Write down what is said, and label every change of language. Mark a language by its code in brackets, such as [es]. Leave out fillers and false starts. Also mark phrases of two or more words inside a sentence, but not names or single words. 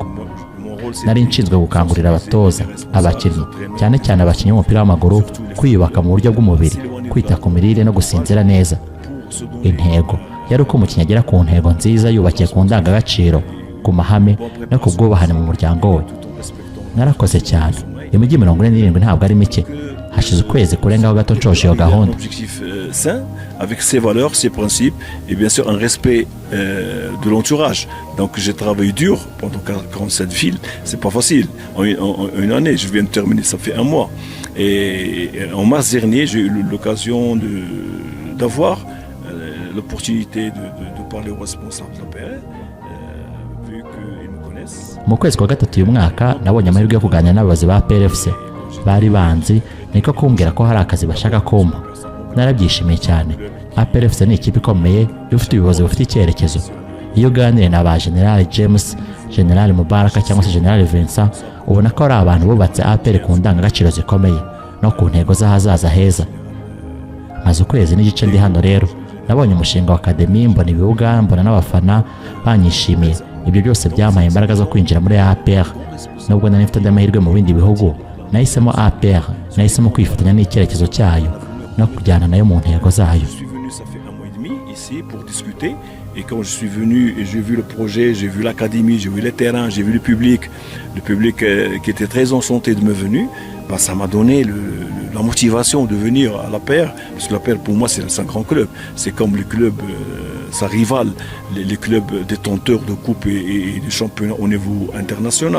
[rw] Nari nshinzwe gukangurira abatoza, abakinnyi, cyane cyane abakinnyi b'umupira w'amaguru kwiyubaka mu buryo bw'umubiri, kwita ku mirire no gusinzira neza. Intego yari uko umukinnyi agera ku ntego nziza yubakiye ku ndangagaciro, ku mahame no ku bwubahane mu muryango we. Narakoze cyane. Imijyi 47 ntabwo ari mike. Hashize ukwezi kurengaho gato nshoje iyo gahunda. [fr] Avec ses valeurs, ses principes et bien sûr un respect de l'entourage. Donc j'ai travaillé dur pendant 47 villes, c'est pas facile. En une année, je viens de terminer, ça fait 1 mois. Et en mars dernier, j'ai eu l'occasion d'avoir l'opportunité de parler aux responsables de l'APR, vu qu'ils me connaissent. [rw] Mu kwezi kwa gatatu uyu mwaka nabonye amahirwe yo kuganira n'abayobozi ba PRFC. Bari banzi niko kumbwira ko hari akazi bashaka kumpa. narabyishimiye cyane. APR FC ni ikipe ikomeye ifite ubuyobozi bufite icyerekezo. Iyo uganiriye na ba General James, General Mubaraka cyangwa se General Vincent, ubona ko ari abantu bubatse APR ku ndangagaciro zikomeye no ku ntego z'ahazaza heza. Maze ukwezi n'igice ndi hano rero, nabonye umushinga wa Academy, mbona ibibuga, mbona n'abafana banyishimiye. Ibyo byose byampaye imbaraga zo kwinjira muri APR. Nubwo nari mfite amahirwe mu bindi bihugu, nahisemo APR, nahisemo kwifatanya n'icyerekezo cyayo no kujyana nayo mu ntego zayo. [fr] Pour discuter, et quand je suis venu et j'ai vu le projet, j'ai vu l'académie, j'ai vu les terrains, j'ai vu le public qui était très enchanté de me venir, ça m'a donné la motivation de venir à la paire, parce que la paire pour moi c'est un grand club, c'est comme le club, ça rivale les clubs détenteurs de coupes et de championnats au niveau international.